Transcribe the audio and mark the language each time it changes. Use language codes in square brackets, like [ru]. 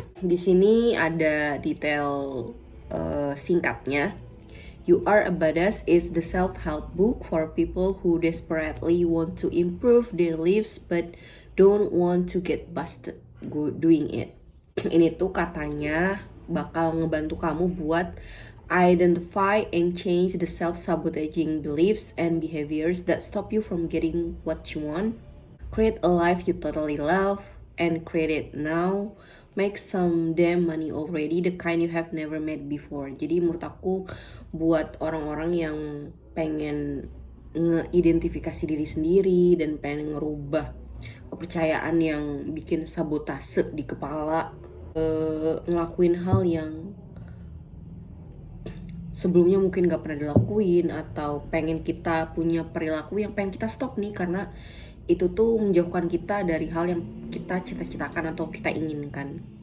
[id] Di sini ada detail singkatnya. [en] You Are a Badass is the self-help book for people who desperately want to improve their lives but don't want to get busted doing it. [id] Ini tuh katanya bakal ngebantu kamu buat [en] identify and change the self-sabotaging beliefs and behaviors that stop you from getting what you want. Create a life you totally love and create it now. Make some damn money already, the kind you have never made before. [id] Jadi menurut aku buat orang-orang yang pengen ngeidentifikasi diri sendiri dan pengen ngerubah kepercayaan yang bikin sabotase di kepala, ngelakuin hal yang sebelumnya mungkin gak pernah dilakuin, atau pengen kita punya perilaku yang pengen kita stop nih karena itu tuh menjauhkan kita dari hal yang kita cita-citakan atau kita inginkan.